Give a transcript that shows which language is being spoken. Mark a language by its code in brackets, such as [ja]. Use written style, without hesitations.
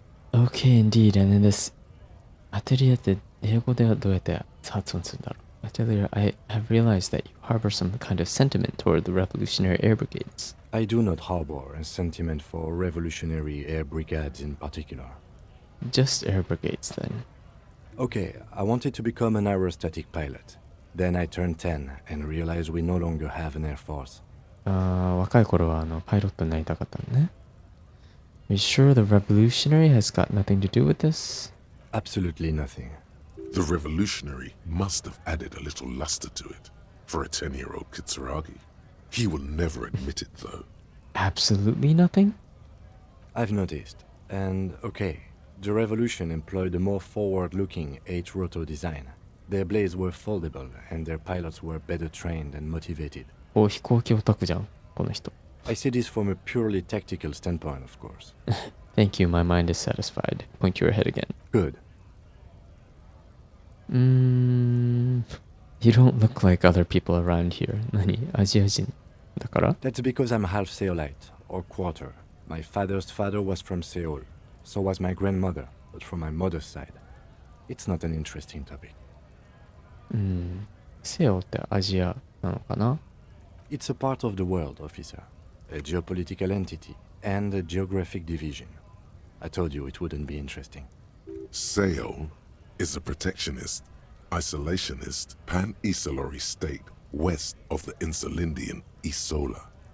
[en] Okay, indeed, and in this [ja] atelier って英語ではどうやって発音するんだろう。 [en] Atelier, I have realized that you harbor some kind of sentiment toward the Revolutionary Air Brigades. I do not harbor a sentiment for revolutionary air brigades in particular. Just air brigades, then. Okay, I wanted to become an aerostatic pilot. Then I turned 10 and realized we no longer have an air force. [ja] 若い頃はパイロットになりたかったのね。 [en] Are you sure the revolutionary has got nothing to do with this? Absolutely nothing. The revolutionary must have added a little luster to it for a 10-year-old Kitsuragi. He will never admit it, though. Absolutely nothing? I've noticed. And okay, The Revolution employed a more forward-looking 8-rotor design. Their blades were foldable, and their pilots were better trained and motivated. [ja] お、飛行機オタクじゃん、この人。 [en] I say this from a purely tactical standpoint, of course. Thank you, my mind is satisfied. Point your head again. Good. You don't look like other people around here. [ja] 何？アジア人だから？ [en] That's because I'm half Seolite, or quarter. My father's father was from Seoul. So was my grandmother, but from my mother's side. It's not an interesting topic. [ja] 西欧ってアジアなのかな？ [en] It's a part of the world, officer. A geopolitical entity and a geographic division. I told you it wouldn't be interesting. Seoul is a protectionist, isolationist, pan-Isolari state west of the Insulindian Isola.